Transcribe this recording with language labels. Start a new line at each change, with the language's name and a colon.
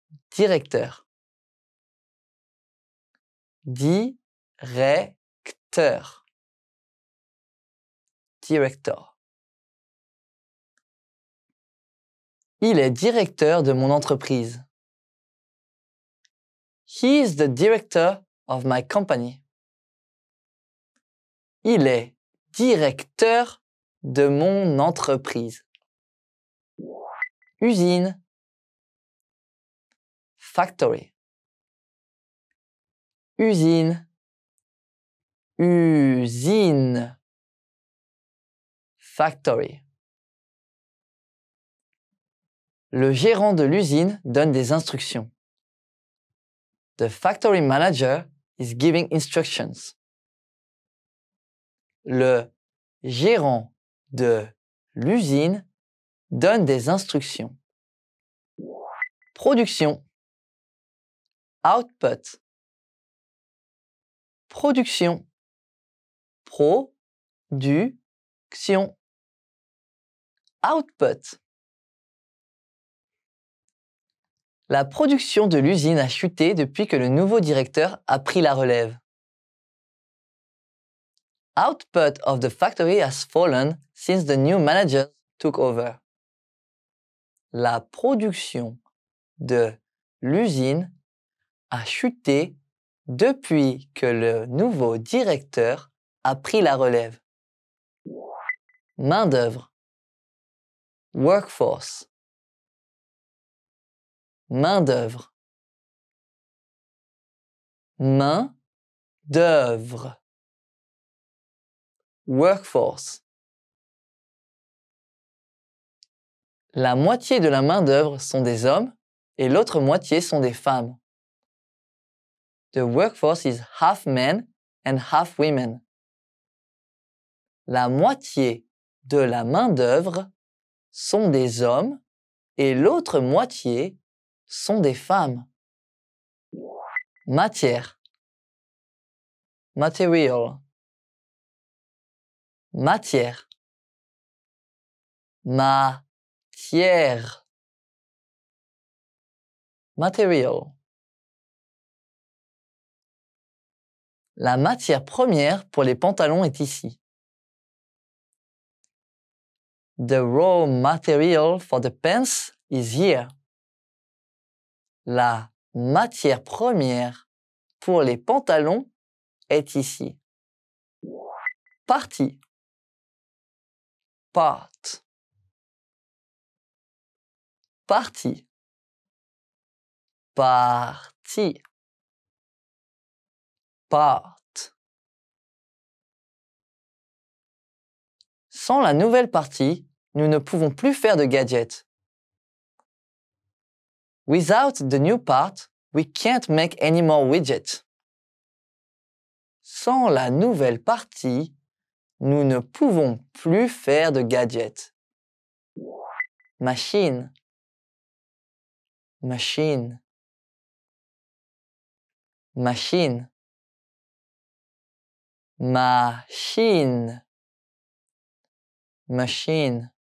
French: Directeur. Directeur.
English: Director.
French: Il est directeur de mon entreprise.
English: He is the director of my company.
French: Il est directeur de mon entreprise. Usine.
English: Factory.
French: Usine. Usine.
English: Factory.
French: Le gérant de l'usine donne des instructions.
English: The factory manager is giving instructions.
French: Le gérant de l'usine donne des instructions. Production.
English: Output.
French: Production. Production.
English: Output.
French: La production de l'usine a chuté depuis que le nouveau directeur a pris la relève.
English: Output of the factory has fallen since the new manager took over.
French: La production de l'usine a chuté depuis que le nouveau directeur a pris la relève. Main-d'œuvre.
English: Workforce.
French: Main-d'œuvre. Main-d'œuvre.
English: Workforce.
French: La moitié de la main-d'œuvre sont des hommes et l'autre moitié sont des femmes.
English: The workforce is half men and half women.
French: La moitié de la main-d'œuvre sont des hommes et l'autre moitié sont des femmes. Matière.
English: Material.
French: Matière. Matière.
English: Material.
French: La matière première pour les pantalons est ici.
English: The raw material for the pants is here.
French: La matière première pour les pantalons est ici. Partie.
English: Part.
French: Partie. Partie.
English: Part.
French: Sans la nouvelle partie, nous ne pouvons plus faire de gadgets.
English: Without the new part, we can't make any more widgets.
French: Sans la nouvelle partie, nous ne pouvons plus faire de gadgets. machine, machine, machine, machine, machine.